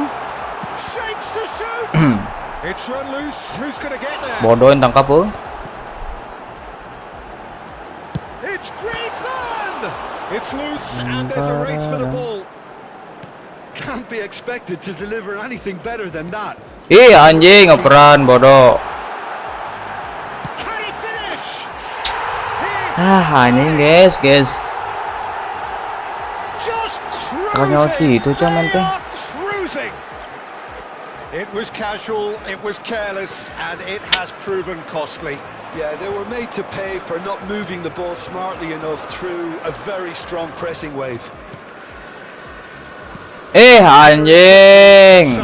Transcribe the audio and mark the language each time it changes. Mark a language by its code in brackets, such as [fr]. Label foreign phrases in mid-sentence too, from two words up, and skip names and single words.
[en] Shapes to shoot. It's run loose. Who's going to get there? [id] Bodohin tangkap oh. [en] It's Griezmann. It's loose, and there's a race for the ball. Can't be expected to deliver anything better than that. [id] Ih anjing operan bodoh. [en] Can he finish? [id] Anjing guys. [en] Just Makanya cruising. [id] gitu cuman [en] They teh. are cruising. It was casual, it was careless, and it has proven costly. Yeah, they were made to pay for not moving the ball smartly enough through a very strong pressing wave. Anjing.